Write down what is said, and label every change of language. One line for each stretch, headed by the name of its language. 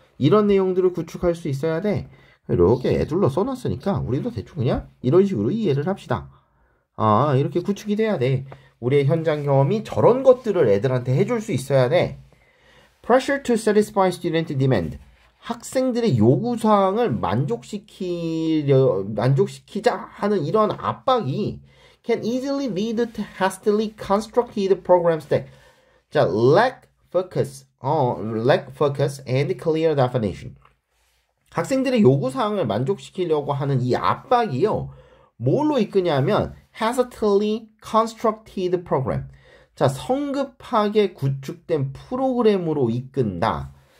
Korean: 이런 내용들을 구축할 수 있어야 돼. 이렇게 애둘러 써놨으니까 우리도 대충 그냥 이런 식으로 이해를 합시다. 이렇게 구축이 돼야 돼. 우리의 현장 경험이 저런 것들을 애들한테 해줄 수 있어야 돼.
English: Pressure to satisfy student demand.
Korean: 학생들의 요구사항을 만족시키자 하는 이런 압박이
English: can easily lead to hastily constructed programs that lack focus and clear definition.
Korean: 학생들의 요구사항을 만족시키려고 하는 이 압박이요. 뭘로 이끄냐면
English: hastily constructed program.
Korean: 자, 성급하게 구축된 프로그램으로 이끈다.